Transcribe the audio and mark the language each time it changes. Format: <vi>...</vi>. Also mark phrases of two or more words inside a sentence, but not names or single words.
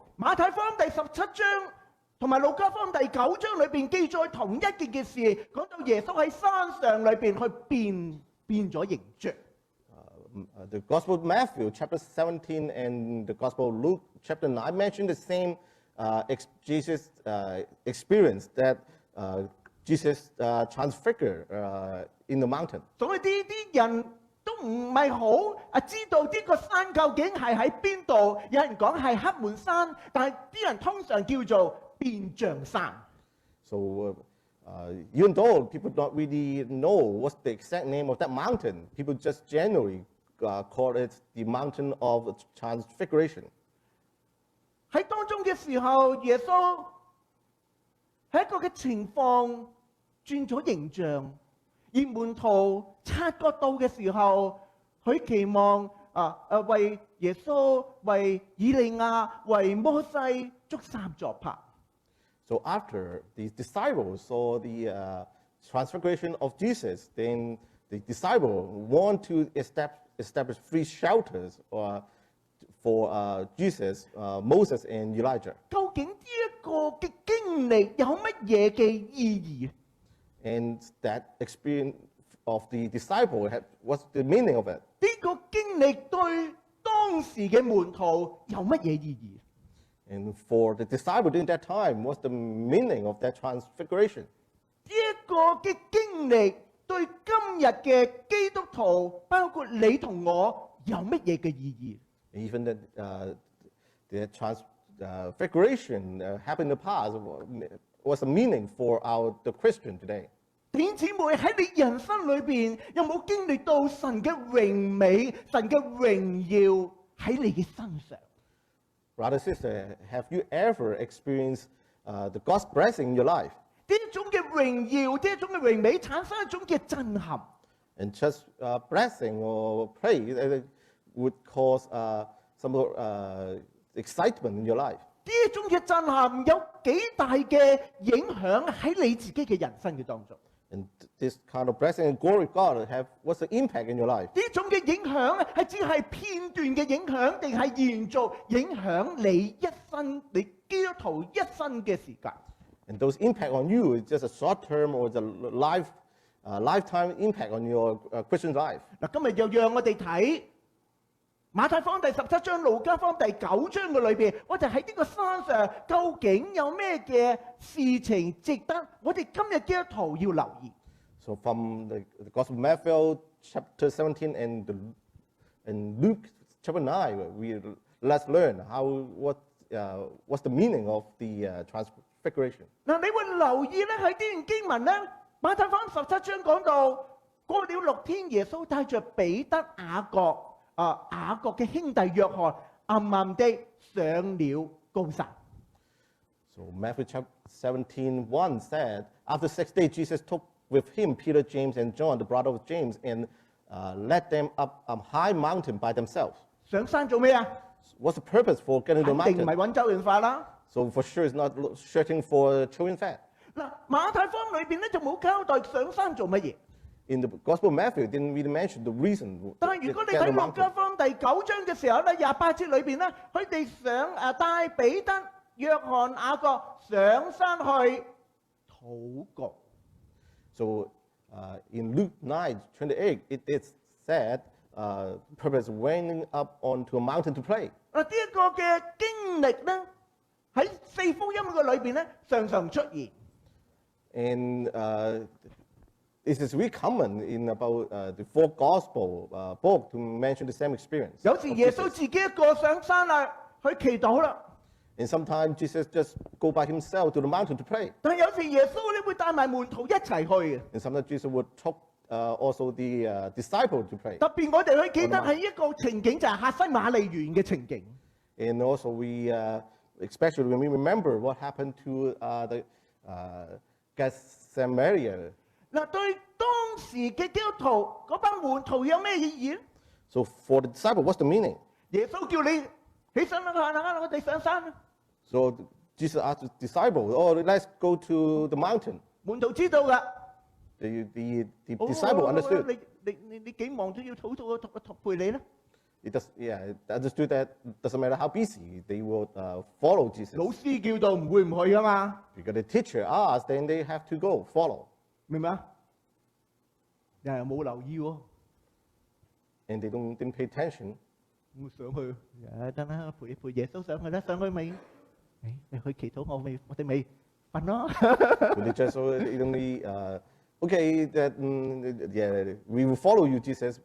<yue>馬太福音第17章同埋路加福音第9章裏邊記載同一件嘅事，講到耶穌喺山上裏邊去變咗形象。</yue> <en>The Gospel of Matthew, chapter 17, and the Gospel of Luke, chapter 9, mention the same Jesus experience that Jesus transfigured in the mountain.</en> <yue>所以呢啲人都唔係好知道呢個山究竟係喺邊度。有人講係黑門山，但係啲人通常叫做變像山。</yue> <en>So even though people don't really know what's the exact name of that mountain, people just generally call it the mountain of transfiguration.</en> <yue>喺當中嘅時候，耶穌喺一個嘅情況轉咗形象，而門徒察覺到嘅時候，佢期望為耶穌、為以利亞、為摩西築三座棚。</yue> <en>So after the disciples saw the transfiguration of Jesus, then the disciples want to establish 3 shelters for Jesus, Moses, and Elijah.</en> <yue>究竟呢一個嘅經歷有乜嘢嘅意義？</yue> <en>And that experience of the disciple, what's the meaning of it?</en> <yue>呢個經歷對當時嘅門徒有乜嘢意義？</yue> <en>And for the disciple during that time, what's the meaning of that transfiguration?</en> <yue>呢一個嘅經歷對今日嘅基督徒，包括你同我，有乜嘢嘅意義？</yue> <en>Even the transfiguration happened in the past. What's the meaning for the Christian today?</en> <yue>弟兄姊妹喺你人生裏邊，有冇經歷到神嘅榮美、神嘅榮耀喺你嘅身上？</yue> <en>Brother, sister, have you ever experienced the God's blessing in your life?</en> <yue>呢一種嘅榮耀，呢一種嘅榮美，產生一種嘅震撼。</yue> <en>And just blessing or praise would cause some excitement in your life.</en> <yue>呢一種嘅震撼有幾大嘅影響喺你自己嘅人生嘅當中？</yue> <en>And this kind of blessing and glory of God what's the impact in your life?</en> <yue>呢種嘅影響係只係片段嘅影響，定係延續影響你一生，你基督徒一生嘅時間？</yue> <en>And those impact on you is just a short term or the lifetime impact on your Christian life.</en> <yue>嗱，今日又讓我哋睇馬太福音第17章、路加福音第9章嘅裏邊，我哋喺呢個山上究竟有咩嘅事情值得我哋今日基督徒要留意？</yue> <en>So from the Gospel of Matthew chapter 17 and Luke chapter 9, let's learn what's the meaning of the transfiguration.</en> <yue>嗱，你會留意咧喺呢段經文咧，馬太福音17章講到過了6天，耶穌帶着彼得、雅各嘅兄弟約翰，暗暗地上了高山。</yue> <en>So Matthew chapter 17:1 said, after 6 days, Jesus took with him Peter, James, and John, the brother of James, and led them up a high mountain by themselves.</en> <yue>上山做咩啊？</yue> <en>What's the purpose for getting to the</en> <yue>肯定唔係</yue> <en>mountain?</en> <yue>揾周潤發啦。</yue> <en>So for sure, it's not searching for children fat.</en> <yue>嗱，馬太福音裏邊咧就冇交代上山做乜嘢。</yue> <en>In the Gospel of Matthew, it didn't really mention the reason.</en> <yue>但係如果你</yue> <en>to get</en> <yue>睇</yue> <en>the</en> <yue>路加</yue> <en>mountain.</en> <yue>福音第9章嘅時候咧，28節裏邊咧，佢哋帶彼得、約翰、雅各上山去禱告。</yue> <en>So in Luke 9:28, it is said, purpose went up onto a mountain to pray.</en> <yue>嗱，呢一個嘅經歷咧，喺4福音嘅裏邊咧，常常出現。</yue> <en>And it is really common in about the 4 Gospel book to mention the same experience.</en> <yue>有時</yue> <en>of</en> <yue>耶穌</yue> <en>Jesus.</en> <yue>自己一個上山啦，去祈禱啦。</yue> <en>And sometimes Jesus just go by himself to the mountain to pray.</en> <yue>但係有時耶穌咧會帶埋門徒一齊去嘅。</yue> <en>And sometimes Jesus would talk also the disciple to pray.</en> <yue>特別我哋去記得係一個情景，就係客西馬尼園嘅情景。</yue> <en>And also we, especially when we remember what happened to the Gethsemane.</en> <yue>嗱，對當時嘅基督徒嗰班門徒有咩意義咧？</yue> <en>So for the disciple, what's the meaning?</en> <yue>耶穌叫你起身啦，我哋上山啦。</yue> <en>So Jesus asked the disciple, "Oh, let's go to the mountain."</en> <yue>門徒知道㗎。</yue> <en>The disciple understood.</en> <yue>你幾忙都要禱告陪你咧。</yue> <en>It understood that doesn't matter how busy, they will follow Jesus.</en> <yue>老師叫到唔會唔去㗎嘛，</yue> <en>Because the teacher asked, then they have to go follow.</en> <yue>明唔明啊？又係冇留意喎。</yue> <en>And they didn't pay attention.</en> <yue>我上去，得啦，陪耶穌上去啦，上去咪，你去祈禱，我哋咪瞓咯。</yue> <en>But they just only, okay, that yeah, we will follow you, Jesus.</en>